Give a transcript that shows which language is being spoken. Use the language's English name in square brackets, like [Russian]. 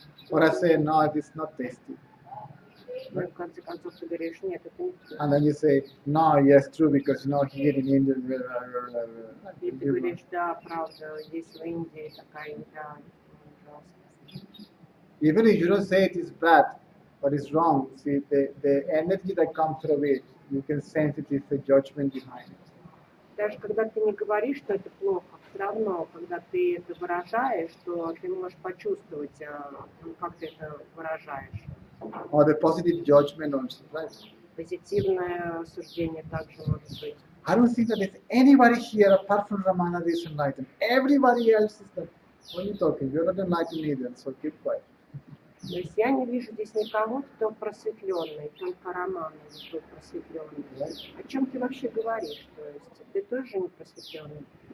[English] Or I say, no, it is not tasty. [Russian] Ну, в конце концов, ты говоришь, нет, это не вкусно. [English] And then you say, no, yes, true, because here in India, [Russian] И ты говоришь, да, правда, здесь в Индии такая еда ужасная. [English] even if you don't say it is bad or it's wrong, see, the energy that comes through it, you can sense it is a judgment behind it. [Russian] Даже когда ты не говоришь, что это плохо, все равно, когда ты это выражаешь, то ты можешь почувствовать, как ты это выражаешь. [English] Or the positive judgment also, right? [Russian] Позитивное суждение также может быть. [English] I don't think that there's anybody here apart from Ramana that is enlightened. Everybody else is not. What are you talking? You're not enlightened either, so keep quiet. [Russian] То есть я не вижу здесь никого, кто просветленный, только Роман тут просветленный. О чем ты вообще говоришь? То есть ты тоже не просветленный.